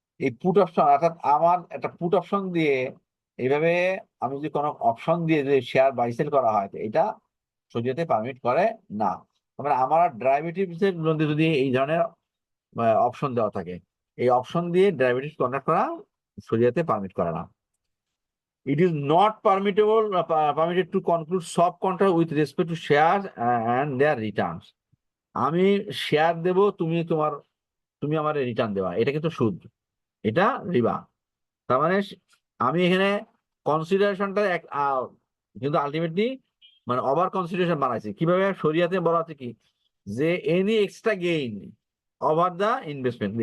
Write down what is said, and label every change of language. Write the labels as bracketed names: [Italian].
[Bangla] এই put option অর্থাৎ আমার একটা পুট অপশন দিয়ে এইভাবে আমি যদি কোনো অপশন দিয়ে যদি শেয়ার বাই সেল করা হয়, তো এটা শরীয়তে পারমিট করে না। মানে আমার ডেরিভেটিভস এর মধ্যে যদি এই ধরনের অপশন দেওয়া থাকে, এই অপশন দিয়ে ডেরিভেটিভস কন্ট্রাক্ট করা শরীয়তে পারমিট করে না। [English] It is not permitted to conclude swap contract with respect to shares and their returns. [Bangla] আমি শেয়ার দেব, তুমি আমার রিটার্ন দেওয়া, এটা কিন্তু সুদ, এটা রিবা। তার মানে আমি এখানে কনসিডারেশনটা কিন্তু আলটিমেটলি মানে ওভার কনসিডারেশন বানাইছি। কিভাবে? শরিয়াতে বলা আছে কি, যে [English] Any extra gain over the investment.